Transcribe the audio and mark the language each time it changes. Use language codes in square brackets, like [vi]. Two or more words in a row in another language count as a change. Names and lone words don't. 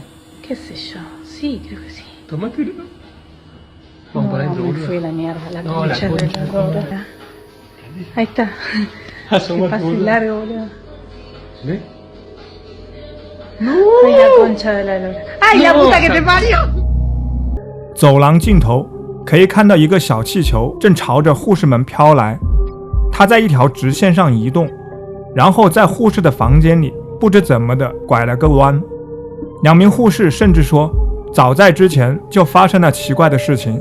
[es] ¿Qué sé yo? Sí, creo que sí. Tomátelo. Vamos para adentro, me boludo. fui a la mierda, la No, concha la de concha, la lora. Ahí está. Asomate, Que pase boludo. largo, boludo. ¿Ves? No. Ay, la concha de la lora. Ay, la puta que te parió. [zh] 走廊尽头可以看到一个小气球正朝着护士们飘来，它在一条直线上移动，然后在护士的房间里不知怎么的拐了个弯。2名护士甚至说，早在之前就发生了奇怪的事情。